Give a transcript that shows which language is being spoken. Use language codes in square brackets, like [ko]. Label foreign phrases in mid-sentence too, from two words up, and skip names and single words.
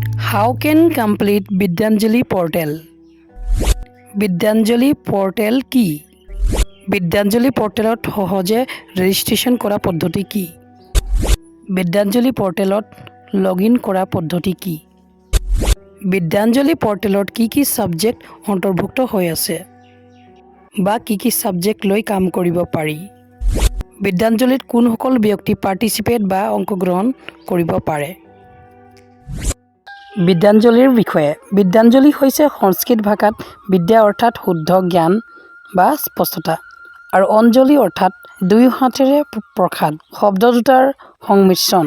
[en] How can complete Vidyanjali portal? [as] Vidyanjali portal কি? Vidyanjali portalত সহজে ৰেজিষ্ট্ৰেশ্যন কৰা পদ্ধতি কি? Vidyanjali portalত লগইন কৰা পদ্ধতি কি? Vidyanjali portalত কি সাবজেক্ট অন্তৰ্ভুক্ত হৈ আছে? বা কি সাবজেক্ট লৈ কাম কৰিব পাৰি? Vidyanjaliত কোনসকল ব্যক্তি পাৰ্টিচিপেট বা অংশগ্ৰহণ কৰিব পাৰে? বিদ্যাঞ্জলিৰ বিষয়ে বিদ্যাঞ্জলি হৈছে সংস্কৃত ভাষাত বিদ্যা অৰ্থাৎ শুদ্ধ জ্ঞান বা স্পষ্টতা আৰু অঞ্জলি অৰ্থাৎ দুই হাতেৰে প্ৰসাদ শব্দ দুটাৰ সংমিশ্ৰণ।